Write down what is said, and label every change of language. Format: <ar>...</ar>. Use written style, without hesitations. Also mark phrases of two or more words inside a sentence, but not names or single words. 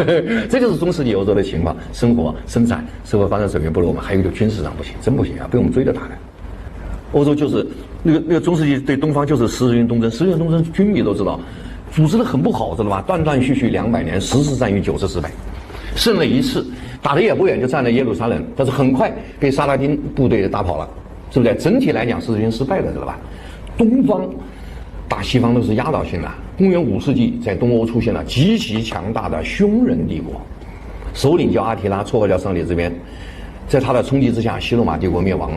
<zh>這就是中世紀歐洲的情況，生活、生產、社會發展水平不如我們，還有一個軍事上不行，真不行啊，被我們追着打的。歐洲就是那個中世紀對東方就是十字軍東征，十字軍東征軍迷都知道，組織的很不好，知道吧？斷斷續續200年，10次戰役9次失敗，勝了1次，打得也不遠，就占了耶路撒冷，但是很快被撒拉丁部隊打跑了，是不是？整體來講，十字軍失敗了，知道吧？東方打西方都是壓倒性的。公元5世紀，在東歐出現了極其強大的匈人帝國，首領叫阿提拉，綽號叫上帝之鞭，在他的衝擊之下，西羅馬帝国滅亡嘛。</zh>